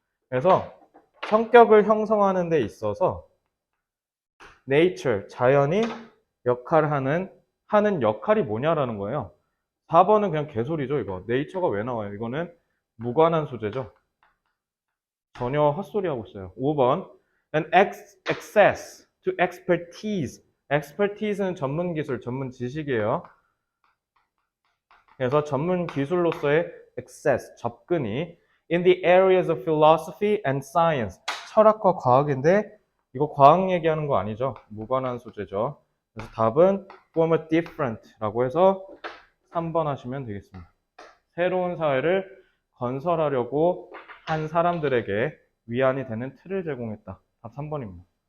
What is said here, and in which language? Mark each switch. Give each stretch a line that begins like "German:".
Korean: 그래서 성격을 형성하는 데 있어서 nature, 자연이 역할을 하는 역할이 뭐냐라는 거예요. 4번은 그냥 개소리죠, 이거. 네이처가 왜 나와요? 이거는 무관한 소재죠. 전혀 헛소리 하고 있어요.
English: 5번. An access to expertise.
Korean: expertise는 전문 기술, 전문 지식이에요. 그래서 전문 기술로서의
English: access,
Korean: 접근이
English: in the areas of philosophy and science.
Korean: 철학과 과학인데 이거 과학 얘기하는 거 아니죠? 무관한 소재죠. 그래서 답은
English: form a different
Korean: 라고 해서 3번 하시면 되겠습니다. 새로운 사회를 건설하려고 한 사람들에게 위안이 되는 틀을 제공했다. 답 3번입니다.